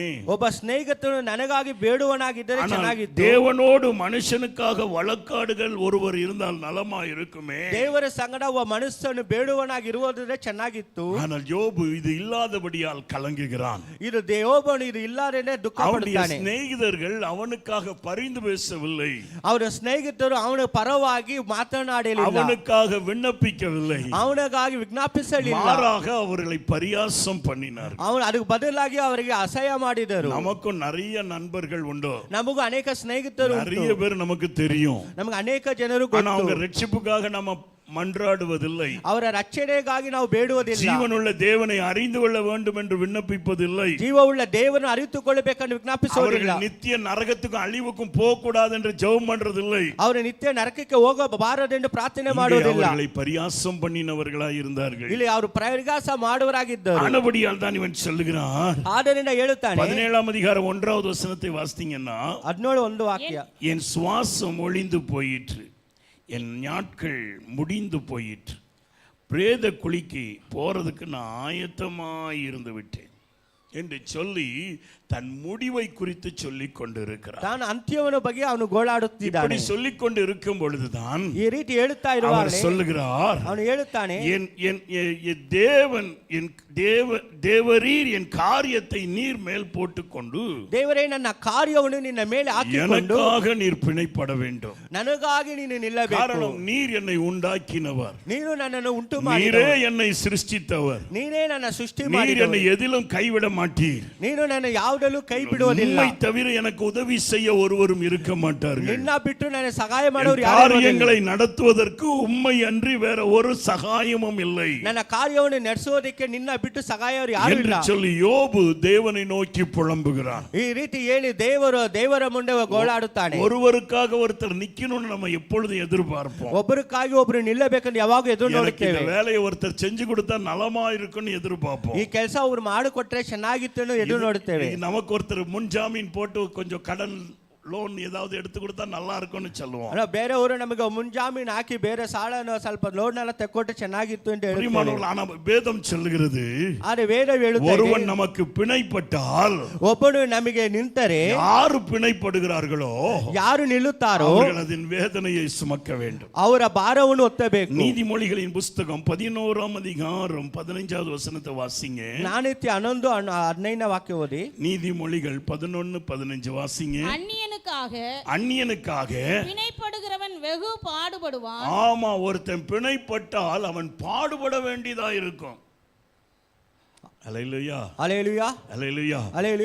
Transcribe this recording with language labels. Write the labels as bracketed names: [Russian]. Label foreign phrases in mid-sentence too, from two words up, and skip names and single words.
[Kannada] ಒಬ್ಬ ಸ್ನೇಹಿತನು ನನಗಾಗಿ ಬೇಡುವನಾಗಿದ್ದರೆ [Tamil] ஆனால் [Kannada] ಚೆನ್ನಾಗಿತ್ತು. [Tamil] தேவனோடு மனுஷனுக்காக வழக்காடுகள் ஒருவர் இருந்தால் நலமா இருக்குமே. [Kannada] ದೇವರ ಸಂಗಡ ಒಬ್ಬ ಮನುಷ್ಯನು ಬೇಡುವನಾಗಿರುವುದ್ರೆ ಚೆನ್ನಾಗಿತ್ತು. [Tamil] ஆனால் யோபு இது இல்லாதபடியால் கலங்குகிறான். [Kannada] ಇದು ಯೋಬನು ಇದು ಇಲ್ಲಾರೇನೆ ದುಃಖ [Tamil] அவனுடைய [Kannada] ಪಡುತ್ತಾನೆ. [Tamil] சிநேகிதர்கள் அவனுக்காக பரிந்து பேசவில்லை. [Kannada] ಅವರ ಸ್ನೇಹಿತರು ಅವನ ಪರವಾಗಿ ಮಾತನಾಡಲಿಲ್ಲ. [Tamil] அவனுக்காக விண்ணப்பிக்கவில்லை. [Kannada] ಅವನಿಗಾಗಿ ವಿಜ್ಞಾಪಿಸಲಿಲ್ಲ. [Tamil] மாறாக அவர்களை பரியாசம் பண்ணினார்கள். [Kannada] ಅವನು ಅದಕ್ಕೆ ಬದಲಾಗಿ ಅವರಿಗೆ ಅಸಹ್ಯ ಮಾಡಿದರು. [Tamil] நமக்கும் நிறைய நண்பர்கள் உண்டு. [Kannada] ನಮಗೂ ಅನೇಕ ಸ್ನೇಹಿತರು ಉಂಟು. [Tamil] நிறைய பேர் நமக்கு தெரியும். [Kannada] ನಮಗೆ ಅನೇಕ ಜನರು [Tamil] ஆனா அவங்க [Kannada] ಗೊತ್ತು. [Tamil] ரட்சிப்புக்காக நம்ம மன்றாடுவதில்லை. [Kannada] ಅವರ ರಕ್ಷಣೆಗಾಗಿ ನಾವು ಬೇಡುವುದಿಲ್ಲ. [Tamil] ஜீவனுள்ள தேவனை அறிந்து கொள்ள வேண்டும் என்று விண்ணப்பிப்பதில்லை. [Kannada] ಜೀವವುಳ್ಳ ದೇವರನ್ನು ಅರಿತುಕೊಳ್ಳಬೇಕೆಂದು ವಿಜ್ಞಾಪಿಸುವುದಿಲ್ಲ. [Tamil] அவர்கள் நித்திய நரகத்துக்கும் அழிவுக்கும் போக கூடாது என்று ஜெபம் பண்றதில்லை. [Kannada] ಅವರು ನಿತ್ಯ ನರಕಕ್ಕೆ ಹೋಗಬಾರದೆಂದು ಪ್ರಾರ್ಥನೆ ಮಾಡುವುದಿಲ್ಲ. [Tamil] அவர்களை பரியாசம் பண்ணினவர்களாய் இருந்தார்கள். [Kannada] ಇಲ್ಲಿ ಅವರು ಪರಿಹಾಸ ಮಾಡುವರಾಗಿದ್ದರು. [Tamil] ஆனபடியால் தான் இவன் சொல்லுகிறான். [Kannada] ಆದ್ದರಿಂದ ಹೇಳುತ್ತಾನೆ [Tamil] 17ஆம் அதிகாரம் 1வது வசனத்தை வாசித்தீங்கன்னா [Kannada] 17 ವಾಕ್ಯ, [Tamil] என் சுவாசம் ஒளிந்து போயிற்று, என் நாட்கள் முடிந்து போயிற்று, பிரேத குழிக்கு போறதுக்கு நான் ஆயத்தமாய் இருந்து விட்டேன் என்று சொல்லி தன் முடிவை குறித்து சொல்லிக் கொண்டிருக்கிறார். [Kannada] ತಾನು ಅಂತ್ಯವನ್ನು ಬಗ್ಗೆ ಅವನು ಗೋಳಾಡುತ್ತಿದ್ದಾನೆ. [Tamil] இப்படி சொல்லிக் கொண்டு இருக்கும் பொழுதுதான் [Kannada] ಈ ರೀತಿ ಹೇಳುತ್ತಾ [Tamil] அவர் [Kannada] ಇರುವಾಗಲೇ [Tamil] சொல்லுகிறார், [Kannada] ಅವನು ಹೇಳುತ್ತಾನೆ, [Tamil] தேவரீர் என் காரியத்தை நீர் மேல் போட்டுக்கொண்டு [Kannada] ದೇವರೇ ನನ್ನ ಕಾರ್ಯವನ್ನು ನಿನ್ನ ಮೇಲೆ ಹಾಕಿಕೊಂಡು [Tamil] எனக்காக நீர் பிணைப்பட வேண்டும். [Kannada] ನನಗಾಗಿ ನೀನು ನಿಲ್ಲಬೇಕು. [Tamil] காரணம் நீர் என்னை உண்டாக்கினவர், [Kannada] ನೀನು ನನ್ನನ್ನು ಉಂಟು [Tamil] நீரே [Kannada] ಮಾಡಿದವರು, [Tamil] என்னை சிருஷ்டித்தவர், [Kannada] ನೀನೇ ನನ್ನ ಸೃಷ್ಟಿ [Tamil] நீர் [Kannada] ಮಾಡಿದವರು, [Tamil] என்னை எதிலும் கைவிட மாட்டீர். [Kannada] ನೀನು ನನ್ನ ಯಾವುದಲ್ಲೂ ಕೈ ಬಿಡುವುದಿಲ್ಲ. [Tamil] உம்மை தவிர எனக்கு உதவி செய்ய ஒருவரும் இருக்க மாட்டார்கள். [Kannada] ನಿನ್ನ ಬಿಟ್ಟು ನನಗೆ ಸಹಾಯ ಮಾಡೋರು [Tamil] என் [Kannada] ಯಾರು ಇರುವುದಿಲ್ಲ. [Tamil] காரியங்களை நடத்துவதற்கு உம்மை அன்றி வேற ஒரு சகாயமும் இல்லை [Kannada] ನನ್ನ ಕಾರ್ಯವನ್ನು ನಡೆಸುವುದಕ್ಕೆ ನಿನ್ನ ಬಿಟ್ಟು ಸಹಾಯವರು ಯಾರು [Tamil] என்று [Kannada] ಇಲ್ಲ. [Tamil] சொல்லி யோபு தேவனை நோக்கி புலம்புகிறான். [Kannada] ಈ ರೀತಿ ಹೇಳಿ ದೇವರ ಮುಂದೆ ಗೋಳಾಡುತ್ತಾನೆ. [Tamil] ஒருவருக்காக ஒருத்தர் நிக்கணும்னு நம்ம எப்பொழுதும் எதிர்பார்ப்போம். [Kannada] ಒಬ್ಬರಿಗಾಗಿ ಒಬ್ಬರು ನಿಲ್ಲಬೇಕಂತ ಯಾವಾಗ ಎದುರು [Tamil] எனக்கு இந்த [Kannada] ನೋಡುತ್ತೇವೆ. [Tamil] வேலையை ஒருத்தர் செஞ்சு கொடுத்தா நலமா இருக்குன்னு எதிர்பார்ப்போம். [Kannada] ಈ ಕೆಲಸ ಅವ್ರು ಮಾಡಿಕೊಟ್ರೆ ಚೆನ್ನಾಗಿತ್ತು ಎದುರು ನೋಡುತ್ತೇವೆ. [Tamil] நமக்கு ஒருத்தர் முன்ஜாமீன் போட்டு கொஞ்சம் கடன் லோன் ஏதாவது எடுத்து கொடுத்தா நல்லா இருக்கும்னு சொல்லுவோம். [Kannada] ಅಲ್ಲ ಬೇರೆಯವರು ನಮಗೆ ಮುಂಜಾಮೀನು ಹಾಕಿ ಬೇರೆ ಸಾಲನ ಸ್ವಲ್ಪ ಲೋನ್ ಎಲ್ಲ ತೆಕ್ಕೊಟ್ಟು ಚೆನ್ನಾಗಿತ್ತು ಅಂತ ಹೇಳ್ತಾರೆ. [Tamil] பிரியமானவர்களே, ஆனா வேதம் சொல்லுகிறது, [Kannada] ಆದರೆ ವೇದ ಹೇಳುತ್ತದೆ [Tamil] ஒருவன் நமக்கு பிணைப்பட்டால், [Kannada] ಒಬ್ಬನು ನಮಗೆ ನಿಂತರೆ [Tamil] யாரு பிணைப்படுகிறார்களோ [Kannada] ಯಾರು ನಿಲ್ಲುತ್ತಾರೋ [Tamil] அவர்கள் அதன் வேதனையை சுமக்க வேண்டும். [Kannada] ಅವರ ಭಾರವನ್ನು ಹೊತ್ತಬೇಕು. [Tamil] நீதிமொழிகளின் புஸ்தகம் 11ஆம் அதிகாரம் 15வது வசனத்தை வாசிங்க. [Kannada] ನಾನಿತ್ಯ 11:15 ವಾಕ್ಯ ಓದಿ. [Tamil] நீதிமொழிகள் 11:15 வாசிங்க. அந்நியனுக்காக பிணைப்படுகிறவன் வெகு பாடுபடுவான். ஆமா, ஒருத்தன் பிணைப்பட்டால் அவன் பாடுபட வேண்டியதா இருக்கும். அல்லேலூயா, அல்லேலூயா, அல்லேலூயா, அல்லேலூயா.